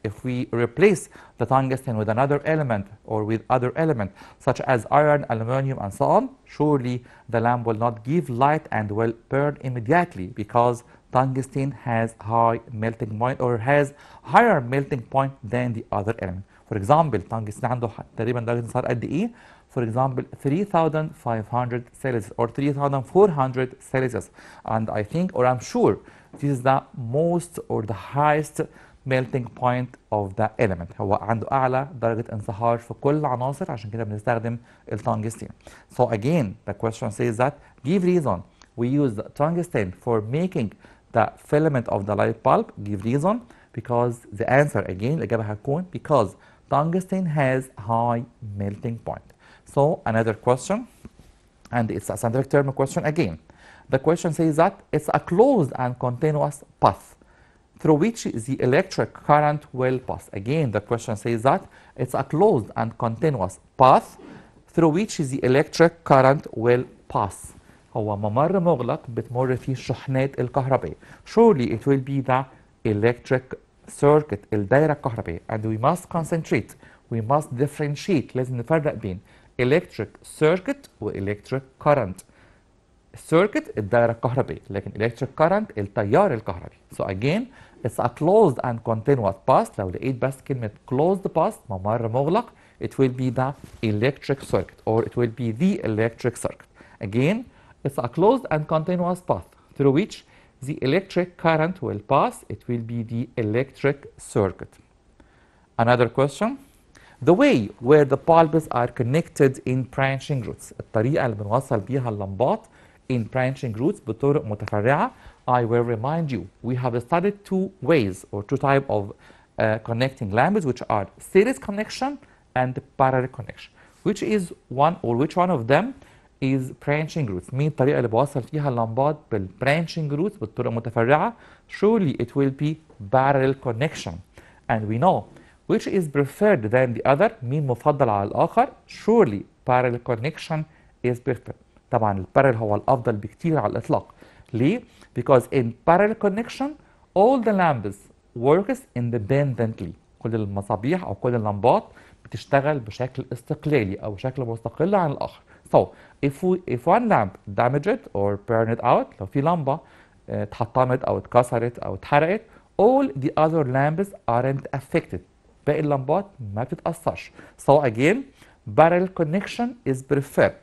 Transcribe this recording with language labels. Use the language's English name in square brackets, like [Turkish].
[English] If we replace the tungsten with another element or with other element such as iron, aluminum and so on, surely the lamp will not give light and will burn immediately because tungsten has high melting point or has higher melting point than the other element. For example, tungsten [Arabic] عنده تقريبا درجة انصهار قد ايه؟ [English] For example, 3500 Celsius or 3400 Celsius. And I think or I'm sure this is the most or the highest melting point of the element. [Arabic] هو عنده أعلى درجة انصهار في كل العناصر عشان كده بنستخدم التنجستين. [English] So again, the question says that give reason. We use the tungsten for making the filament of the light bulb. Give reason because the answer again [Arabic] الإجابة هتكون [English] because tungsten has high melting point. So another question, and it's a scientific term question again. The question says that it's a closed and continuous path through which the electric current will pass. Again, the question says that it's a closed and continuous path through which the electric current will pass. [Arabic] هو ممر مغلق بتمر فيه الشحنات الكهربائية. [English] Surely it will be the electric circuit [Arabic] الدائرة الكهربائية. [English] And we must concentrate, we must differentiate. [Arabic] لازم نفرق بين [English] electric circuit و electric current. [Arabic] circuit الدائرة الكهربائية، لكن electric current التيار الكهربي. [English] So again, it's a closed and continuous path. [Arabic] لو لقيت بس كلمة [English] closed path [Arabic] ممر مغلق, [English] it will be the electric circuit or it will be the electric circuit. Again, it's a closed and continuous path through which the electric current will pass. It will be the electric circuit. Another question. The way where the bulbs are connected in branching routes. [Arabic] الطريقة اللي بنوصل بيها اللمبات [English] in branching routes [Arabic] بطرق متفرعة. [English] I will remind you, we have studied two ways or two types of connecting lamps, which are series connection and parallel connection. Which is one or which one of them is branching routes. [Arabic] مين الطريقة اللي بوصل فيها اللمبات بالbranching routes بالطرق متفرعة؟ [English] Surely it will be parallel connection. And we know which is preferred than the other. [Arabic] مين مفضل على الآخر؟ [English] Surely parallel connection is preferred. [Arabic] طبعا البارل هو الأفضل بكتير على الإطلاق. [English] ليه؟ Because in parallel connection all the lamps works independently. [Arabic] كل المصابيح أو كل اللمبات بتشتغل بشكل استقلالي أو بشكل مستقل عن الآخر. [English] So if one lamp damaged or burned out, [Arabic] لو في لمبة اتحطمت أو اتكسرت أو اتحرقت, [English] all the other lamps aren't affected. [Arabic] باقي اللمبات ما بتتأثرش. [English] So again, parallel connection is preferred.